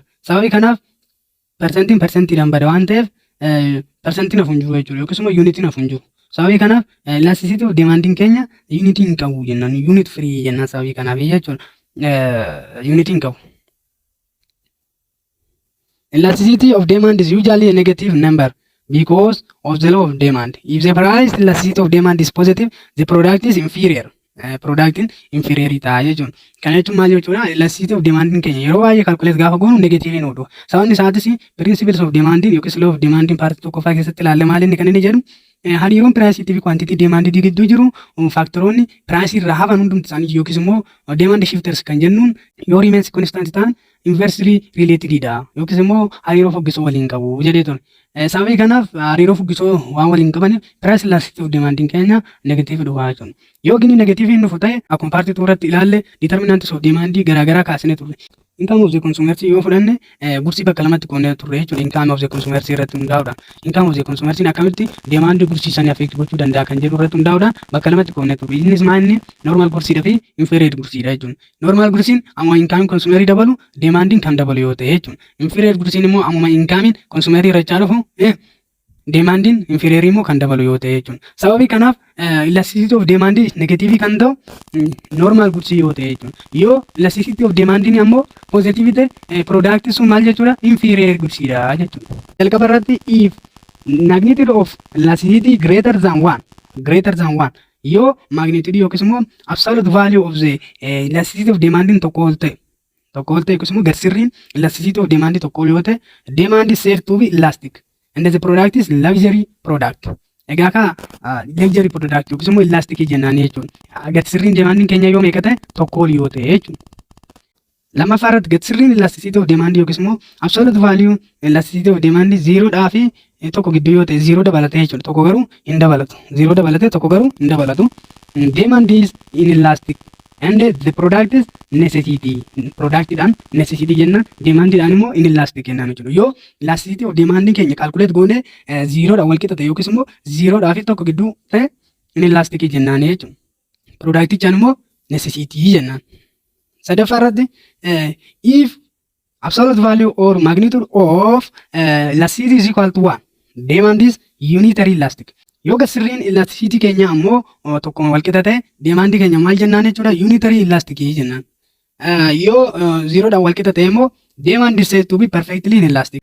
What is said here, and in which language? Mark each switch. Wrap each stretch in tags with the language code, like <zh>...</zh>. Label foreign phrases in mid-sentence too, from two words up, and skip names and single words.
<om>Sababii kanaaf persentiidhaan bada waan ta'eef persentiin hafu hin jiru jechuudha yookiis immoo unitiin hafu hin jiru. Sababii kanaaf</om> <en>elasticity of demanding</en> <om>keenya unitii hin qabu jennaan.</om> <en>Unit free</en> <om>jennaan sababii kanaaf jechuudha. Unitii hin qabu.</om> <en>Elasticity of demand is usually a negative number because of the law of demand. If the price elasticity of demand is positive, the product is inferior.</en> <om>Product inferior ta'a jechuudha. Kana jechuun maal jechuudha?</om> <en>Elasticity of demand</en> <om>keenya yeroo baay'ee calculate gaafa goonu negative hin oolu. Sababni isaatis</om> <en>principles of demand</en> <om>yookiis</om> <en>law of demand</en> <om>paartii tokkoffaa keessatti ilaalle maal inni kan inni jedhu hariiroon piraayisiitii fi kwaantitii deemaandii gidduu jiru faaktaroonni piraayisii irraa hafan hundumti isaanii yookiis immoo</om> <en>deemaand shifters</en> <om>kan jennuun yoo riimeensi konstant ta'an inversely relatedidha yookiis immoo hariiroo fuggisoo waliin qabu jedhee ture. Sababii kanaaf hariiroo fuggisoo waan waliin qabaniif</om> <en>piraayis elasticity of demand</en> <om>keenya negatiiv dhufa jechuudha. Yoo gini negatiiv hin dhufu ta'e akkuma paartii irratti ilaalle</om> <en>determinantis of demand</en> <om>garaagaraa kaasnee turre.</om> <en>Income of the consumer</en> <om>yoo fudhanne gursii bakka lamatti qoonnee turre jechuudha.</om> <en>Income of the consumer</en> <om>irratti hundaa'uudha.</om> <en>Income of the consumer</en> <om>akkamitti demand gursii sanii affect gochuu danda'a kan jedhu irratti hundaa'uudha. Bakka lamatti qoonnee turre. Innis maal inni normal gursiidha fi inferior gursiidha jechuudha. Normal gursiin amma</om> <en>income consumer</en> <om>dabalu demanding kan dabalu yoo ta'e jechuudha. Inferior gursiin immoo amma</om> <en>income consumer</en> <om>irrachaa dhufu demanding inferior immoo kan dabalu yoo ta'e jechuudha. Sababii kanaaf</om> <en>elasticity of demand</en> <om>negative kan ta'u normal gursii yoo ta'e jechuudha. Yoo</om> <en>elasticity of demand</en> <om>ammoo positive ta'e product sun maal jechuudha? Inferior gursiidha jechuudha. Jalqaba irratti</om> <en>if magnitude of elasticity greater than 1</en> <om>yoo magnitude yookiis immoo</om> <en>absolute value of the elasticity of demand</en> <om>tokko ol ta'e yookiis immoo garsirriin</om> <en>elasticity of demand</en> <om>tokko ol yoo ta'e</om> <en>demand is said to be elastic. And the product is luxury product.</en> <om>Egaa ka</om> <en>luxury product</en> <om>yookiis immoo elastic jennaan jechuudha. Gatsirriin demanding keenya yoo meeqa ta'e tokko ol yoo ta'e jechuudha. Lammaffaa irratti gatsirriin</om> <en>elasticity of demand</en> <om>yookiis immoo</om> <en>absolute value elasticity of demand</en> <om>0 dhaa fi tokko gidduu yoo ta'e 0 dabalatee jechuudha. Tokko garuu hin dabalatu. 0 dabalatee tokko garuu hin dabalatu.</om> <en>Demand is inelastic. And the product is necessity.</en> <om>Product dhaan necessity jennaan demand dhaan immoo inelastic jennaan jechuudha. Yoo</om> <en>elasticity of demand</en> <om>keenya calculate goone 0 dhaan wal qixa ta'e yookiis immoo 0 dhaa fi tokko gidduu ta'e inelastic jennaan jechuudha. Product dhaan immoo necessity jennaan. Sadaffaa irratti</om> <en>if absolute value or magnitude of elasticity is equal to 1, Demand is unitary elastic.</en> <om>Yoo gasirriin elasticity keenya ammoo tokkuma wal qixa ta'e demand keenya maal jennaan jechuudha</om> <en>unitary elastic</en> <om>jennaan. Yoo zeroodhaan wal qixa ta'e immoo</om> <en>demand is said to be perfectly inelastic.</en>